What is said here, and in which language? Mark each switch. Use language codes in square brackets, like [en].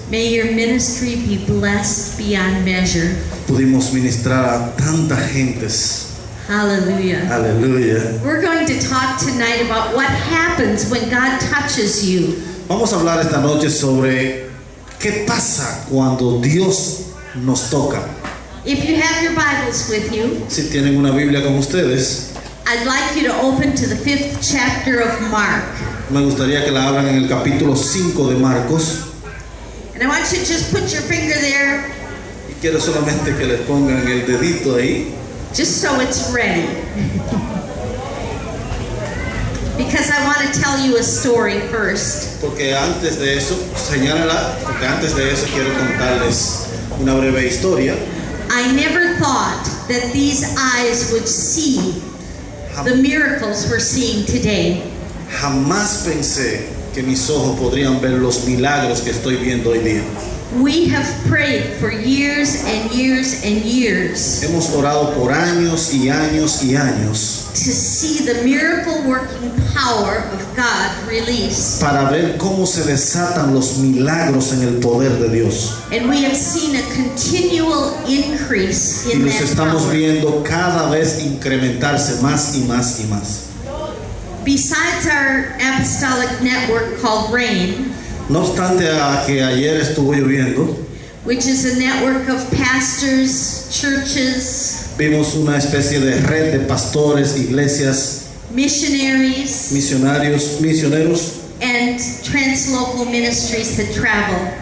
[en] May your ministry be blessed beyond measure. [es] Pudimos ministrar a tantas gentes. [en] Hallelujah. [es] Aleluya. [en] We're going to talk tonight about what happens when God touches you. [es] Vamos a hablar esta noche sobre qué pasa cuando Dios nos toca. [en] If you have your Bibles with you, [es] Si tienen una Biblia con ustedes, [en] I'd like you to open to the 5th chapter of Mark. [es] me gustaría que la abran en el capítulo 5 de Marcos. [en] And I want you to just put your finger there, [es] Y quiero solamente que le pongan el dedito ahí, [en] just so it's ready. Because I want to tell you a story first. [es] porque antes de eso, señálala, porque antes de eso quiero contarles una breve historia. [en] I never thought that these eyes would see the miracles we're seeing today. [es] Jamás pensé que mis ojos podrían ver los milagros que estoy viendo hoy día. [en] We have prayed for years and years and years [es] Hemos orado por años y años y años [en] to see the miracle working power of God released. [es] para ver cómo se desatan los milagros en el poder de Dios. [en] And we have seen a continual increase [es] Y [en] in [es] los [en] that [es] estamos [en] power. [es] viendo cada vez incrementarse más y más y más. [en] Besides our apostolic network called RAIN, [es] No obstante a que ayer estuvo lloviendo, [en] which is a network of pastors, churches, [es] vimos una especie de red de pastores, iglesias, [en] missionaries, [es] misioneros, [en] and translocal ministries that travel.